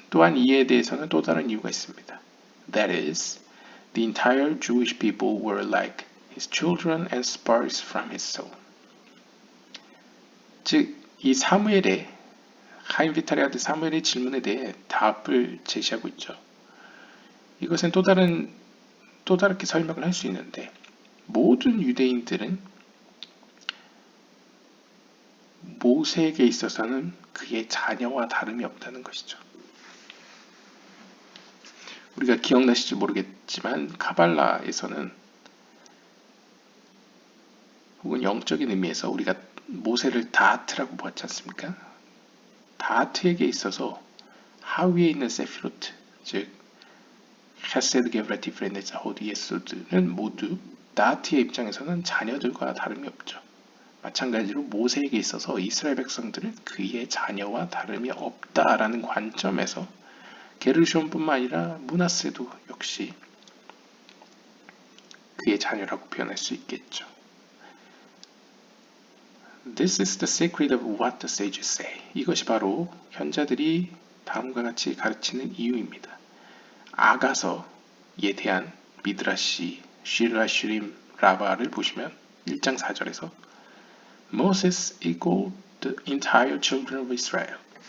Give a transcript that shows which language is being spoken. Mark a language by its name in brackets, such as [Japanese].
[Korean] 또한 이에 대해서는 또 다른 이유가 있습니다. [English] That is, the entire Jewish people were like his children and sparks from his soul. [Korean] 즉, 이 사무엘의 하임비탈의 아들 사무엘의 질문에 대해 답을 제시하고 있죠. 이것은 또 다르게 설명을 할 수 있는데 모든 유대인들은 모세에게 있어서는 그의 자녀와 다름이 없다는 것이죠. 우리가 기억나실지 모르겠지만 카발라에서는 혹은 영적인 의미에서 우리가 모세를 다하트라고 보았지 않습니까? 다하트에게 있어서 하위에 있는 세피로트, 즉 헤세드 게브라티 프렌데자 호디 예수드는 모두 다하트의 입장에서는 자녀들과 다름이 없죠. 마찬가지로 모세에게 있어서 이스라엘 백성들은 그의 자녀와 다름이 없다라는 관점에서 게르숤뿐만 아니라 므낫세도 역시 그의 자녀라고 표현할 수 있겠죠. [English] This is the secret of what the sages say. [Korean] 이것이 바로 현자들이 다음과 같이 가르치는 이유입니다. 아가서에 대한 미드라시, 시르하시림, 라바를 보시면 1장 4절에서 [English] Moses equaled the entire children of Israel.